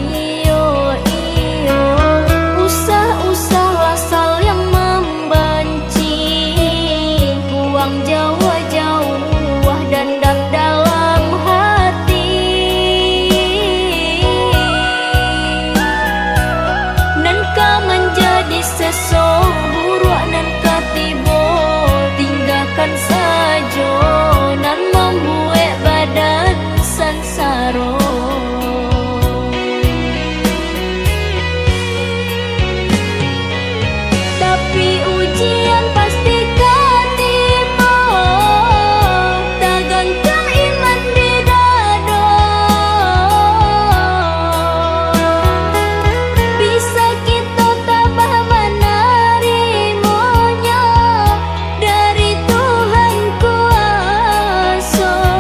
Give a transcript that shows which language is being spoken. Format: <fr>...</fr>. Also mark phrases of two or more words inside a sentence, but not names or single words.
<id>Usah-usahlah sal yang membenci, buang jauh-jauh dendam dalam hati.</id> <min>Nan kau menjadi seseorang nan katibo, tinggalkan saja nan membuat badan sansaro. Tapi ujian pasti katiba, tagangkan iman di dada.</min> <id>Bisa kita tabah menerimanya dari Tuhan kuasa.</id>